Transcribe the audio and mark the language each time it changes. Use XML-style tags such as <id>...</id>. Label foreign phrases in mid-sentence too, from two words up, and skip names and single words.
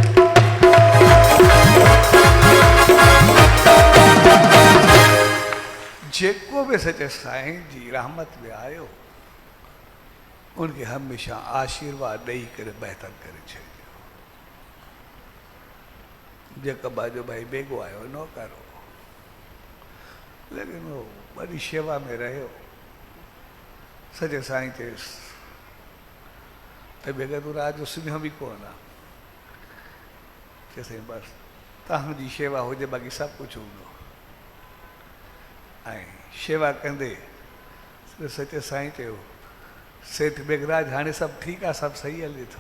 <sd>जेको बि सचे साईं जी रहमत में आयो, उनखे हमेशह आशीर्वाद ॾेई करे बहितर करे छॾियो। जेका बाजो भाई बेगो आयो नौकर हो, लेकिन वो बड़ी शेवा में रहियो। सचे साईं चयसि त बेगा तूं रात जो सुम्हियो बि कोन आहे, चयसि बसि तव्हांजी शेवा हुजे, बाक़ी सभु कुझु हूंदो। ऐं शेवा कंदे सचे साईं चयो सेठ बेगराज हाणे सभु ठीकु आहे, सभु सही हले थो।</sd>